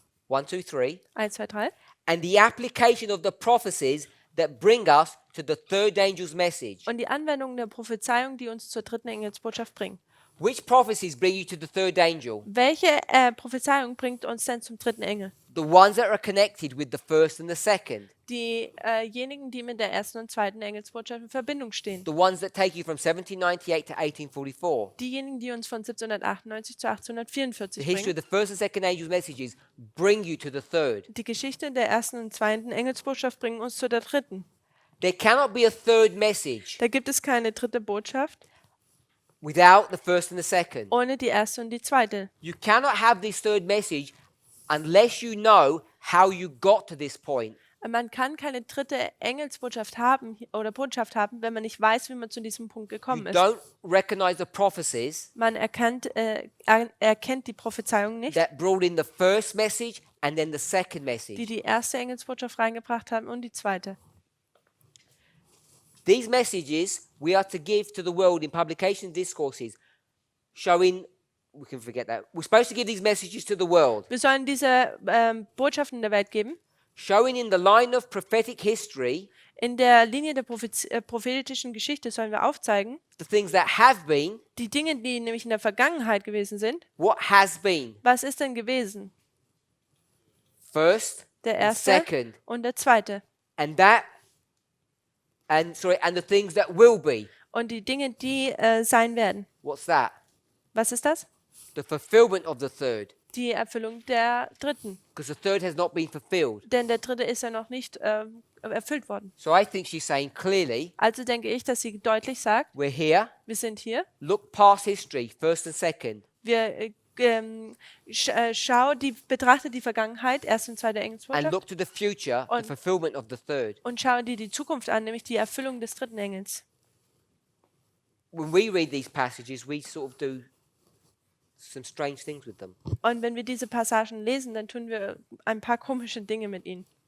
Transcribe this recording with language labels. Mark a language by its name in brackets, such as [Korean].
[English] 1, 2, 3. [German] 1, 2, 3. [English] And the application of the prophecies that bring us to the third angel's message. [German] Und die Anwendung der Prophezeiung, die uns zur dritten Engelsbotschaft bringen. [English] Which prophecies bring you to the third angel? [German] Welche Prophezeiung bringt uns denn zum dritten Engel? [English] The ones that are connected with the first and the second. [German] Diejenigen, die mit der ersten und zweiten Engelsbotschaft in Verbindung stehen. [English] The ones that take you from 1798 to 1844. [German] Diejenigen, die uns von 1798 zu 1844 [English] The history [German] bringen. [English] of the first and second angel's messages bring you to the third. [German] Die Geschichte der ersten und zweiten Engelsbotschaft bringen uns zu der dritten. [English] There cannot be a third message [German] Da gibt es keine dritte Botschaft [English] without the first and the second. [German] ohne die erste und die zweite. [English] You cannot have this third message unless you know how you got to this point. [German] Man kann keine dritte Engelsbotschaft haben oder Botschaft haben, wenn man nicht weiß, wie man zu diesem Punkt [English] You [German] gekommen ist. [English] don't recognize the prophecies [German] Man erkennt die Prophezeiung nicht, [English] that brought in the first message and then the second message. [German] die erste Engelsbotschaft reingebracht haben und die zweite. [English] These messages we are to give to the world in publication discourses, showing, we can forget that. We're supposed to give these messages to the world, [German] Wir sollen diese Botschaften der Welt geben, [English] showing in the line of prophetic history [German] in der Linie der prophetischen Geschichte sollen wir aufzeigen, [English] the things that have been, [German] die Dinge, die nämlich in der Vergangenheit gewesen sind. [English] what has been, [German] Was ist denn gewesen? [English] first [German] Der [English] and [German] erste [English] second, [German] und der zweite. [English] and the things that will be. [German] Und die Dinge, die sein werden. [English] What's that? [German] Was ist das? [English] The fulfillment of the third, [German] Die Erfüllung der dritten. [English] because the third has not been fulfilled. [German] Denn der dritte ist ja noch nicht erfüllt worden. [English] So I think she's saying clearly, [German] Also denke ich, dass sie deutlich sagt, [English] we're here, [German] wir sind hier. [English] look past history, first and second, [German] Wir betrachte die Vergangenheit, erste und zweite [English] and [German] Engelsbotschaft, [English] look to the future, the [German] Und- [English] fulfillment of the third. [German] und schaue dir die Zukunft an, nämlich die Erfüllung des dritten Engels. [English] When we read these passages, we sort of do some strange things with them. [German] Und wenn wir diese Passagen lesen, dann tun wir ein paar komische Dinge mit ihnen.